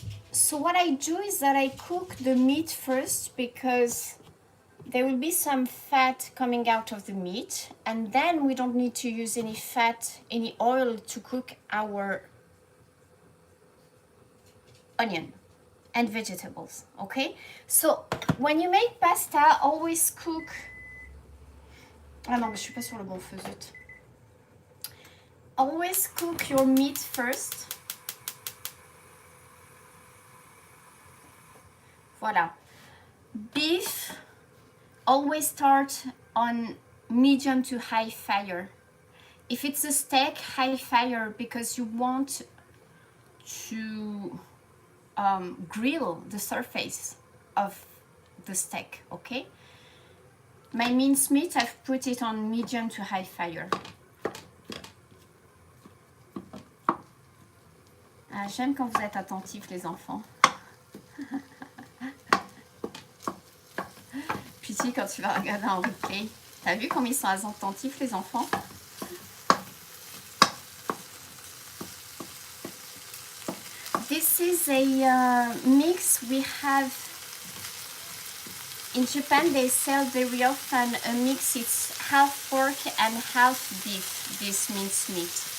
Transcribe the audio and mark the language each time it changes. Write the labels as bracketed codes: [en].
[en] So what I do is that I cook the meat first because there will be some fat coming out of the meat, and then we don't need to use any fat, any oil to cook our onion and vegetables, okay? So when you make pasta, always cook... [fr] Ah non, mais je suis pas sur le bon feu, zut. [en] Always cook your meat first. Voilà. Beef, always start on medium to high fire. If it's a steak, high fire because you want to grill the surface of the steak, okay? My mincemeat, I've put it on medium to high fire. [fr] Ah, j'aime quand vous êtes attentifs, les enfants. Puis quand tu vas regarder en replay, t'as vu comme ils sont attentifs, les enfants? [en] This is a mix we have in Japan. They sell very often a mix. It's half pork and half beef, this mincemeat.